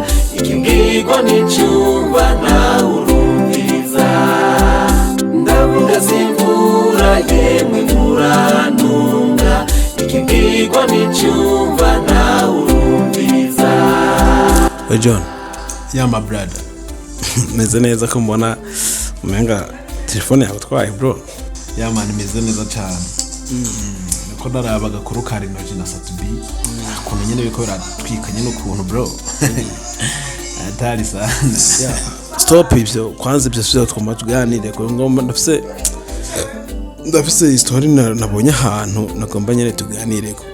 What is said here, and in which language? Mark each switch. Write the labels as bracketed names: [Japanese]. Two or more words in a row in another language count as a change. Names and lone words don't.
[Rundi] ikibwirwa n'icyumba nawe urumviriza ndavuga simvura yemwe murantunga ikibwirwa n'icyumba nawe urumviriza. John, [English] yeah my brother. [Rundi] meze neza ko mbona umenga telefone yawe twaye bro. Yeah man, meze neza cyane. Ko narabaga kuri Karinoji na Satubi kuntu nyene biko biratwikanye n'ukuntu bro. Atari sana. Stop ibyo kwanza ibyo sivyo twuma tuganire ko ngomba ndafise histoire nabonye ahantu nagomba nyene tuganire ko.